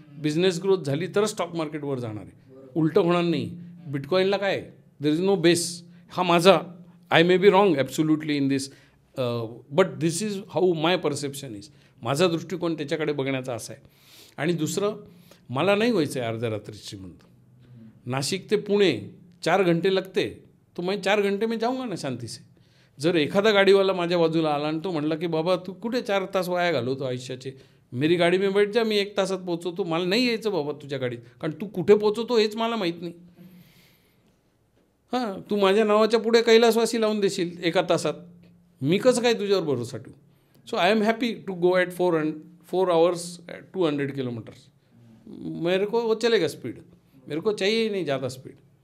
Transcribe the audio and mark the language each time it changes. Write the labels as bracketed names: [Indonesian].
[Marathi] Business growth झाली तर stock मार्केटवर जाणार आहे, उलटं होणार नाही. बिटकॉईनला काय, [English] There is no base. [Marathi] हा माझा, [English] I may be wrong absolutely in this, but this is how my perception is. [Marathi] माझा दृष्टिकोन त्याच्याकडे बघण्याचा असा आहे. आणि दुसरं, मला नाही व्हायचं आहे अर्ध्या रात्री श्रीमंत. [Hindi] नाशिक ते पुणे 4 घंटे लगते, तो मैं 4 घंटे में जाऊंगा ना शांती से. [Marathi] जर एखादा गाडीवाला माझ्या बाजूला आला आणि तो म्हणला की बाबा तू कुठे 4 तास वाया घालवतो आयुष्याचे, [Hindi] मेरी गाडी में बैठ जा, [Marathi] मी 1 तासात पोहोचवतो. मला नाही यायचं बाबा तुझ्या गाडीत, कारण तू कुठे पोहोचवतो हेच मला माहीत नाही. हां, तू माझ्या नावाच्या पुढे कैलासवासी लावून देशील 1 तासात, मी कसं काय तुझ्यावर भरोसा ठेवू. [English] So I am happy to go at 4 hours 200 kilometers. [Hindi] मेरे को वो चलेगा स्पीड, मेरे को चाहिए ही नहीं ज़्यादा स्पीड.